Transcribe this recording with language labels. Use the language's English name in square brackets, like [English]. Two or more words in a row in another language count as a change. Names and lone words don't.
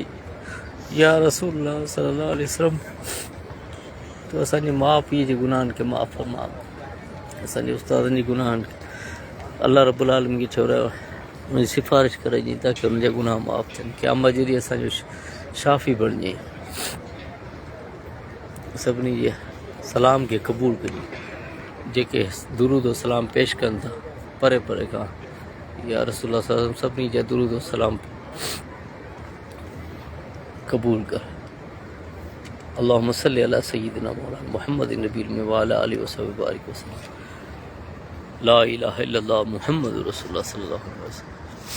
[Arabic] يا رسول الله صلى الله عليه وسلم [Sindhi] तो असांजे माउ पीउ जे गुनाहनि खे माफ़ फरमा, असांजे उस्तादनि जे गुनाहनि खे [Arabic] الله رب العالمين [Sindhi] खे चयो रहियो उनजी सिफ़ारिश करे ॾी ताकी उन्हनि जा गुनाह माफ़ थियनि, क़यामत जॾहिं असांजो शाफ़ी बणिजे, सभिनी जे सलाम खे क़बूल कजे। जेके दुरूद व सलाम पेश कनि था परे परे खां, [Arabic] يا رسول الله صلى الله عليه وسلم [Sindhi] सभिनी जा दुरूद व सलाम क़बूल कर। [Arabic] اللهم صل على سيدنا مولانا محمد النبي الأمي وعلى آله وأصحابه بارك وسلم. لا إله إلا الله محمد رسول الله صلى الله عليه وسلم.